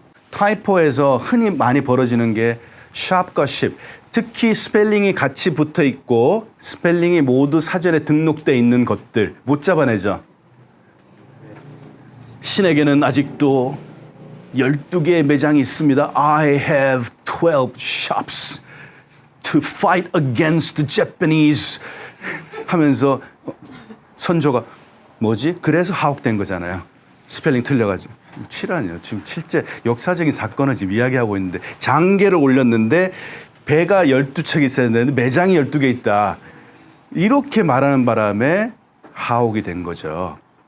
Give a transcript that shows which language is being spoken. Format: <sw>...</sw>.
<ko>타이포에서 흔히 많이 벌어지는 게 샵과 십. 특히 스펠링이 같이 붙어 있고 스펠링이 모두 사전에 등록돼 있는 것들 못 잡아내죠. 신에게는 아직도 12개의 매장이 있습니다.</ko> <en>I have 12 shops to fight against the Japanese</en> <ko>하면서 선조가 뭐지? 그래서 하옥된 거잖아요. 스펠링 틀려가지고. 치라니요. 지금 실제 역사적인 사건을 지금 이야기하고 있는데 장계를 올렸는데 배가 12척이 있어야 되는데 매장이 12개 있다. 이렇게 말하는 바람에 하옥이 된 거죠.</ko>